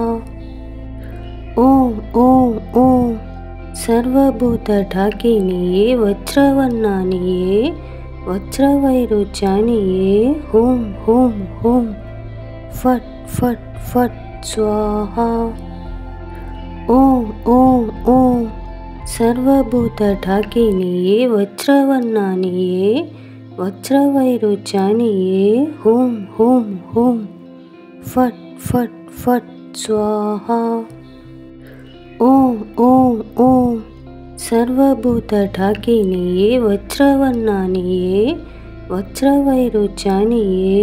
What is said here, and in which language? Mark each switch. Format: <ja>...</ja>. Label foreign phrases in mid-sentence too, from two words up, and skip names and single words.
<sa>ओम ओम ओम सर्वभूतढाकिनिये वज्रवर्णानिये वज्रवैरुचानिये हुं हुं हुं फट् फट् फट् स्वाहा। ఓం ఓం ఓం సర్వభూత ఢాకినియే వజ్రవర్ణానియే వజ్రవైరుధ్యానియే హూం హూం హూం ఫట్ ఫట్ ఫట్ స్వాహా ఓం ఓం ఓం సర్వభూత ఢాకినియే వజ్రవర్ణానియే వజ్రవైరుధ్యానియే</sa>